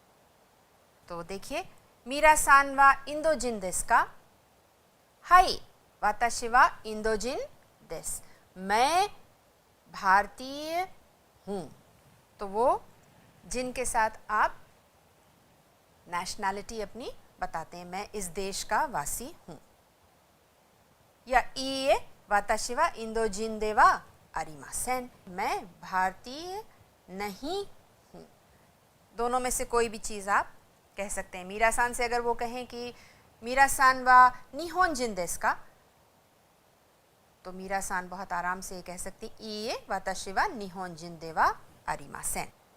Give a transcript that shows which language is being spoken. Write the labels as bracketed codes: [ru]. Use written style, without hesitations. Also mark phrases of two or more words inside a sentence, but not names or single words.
[hi] तो देखिए, [ja] ミラさんはインド人ですか、はい、私はインド人です, [hi] मैं भारतीय हूँ। तो वो जिन के साथ आप नेशनैलिटी अपनी बताते हैं, मैं इस देश का वासी हूँ। [ja] いいえ、私はインド人ではありません, [hi] मैं भारतीय नहीं हूँ। दोनों में से कोई भी चीज़ आप कह सकते हैं। [ja] ミラさんは日本人ですか, [hi] तो मीरा सान बहुत आराम से कह सकती [ja] いいえ、私は日本人ではありません.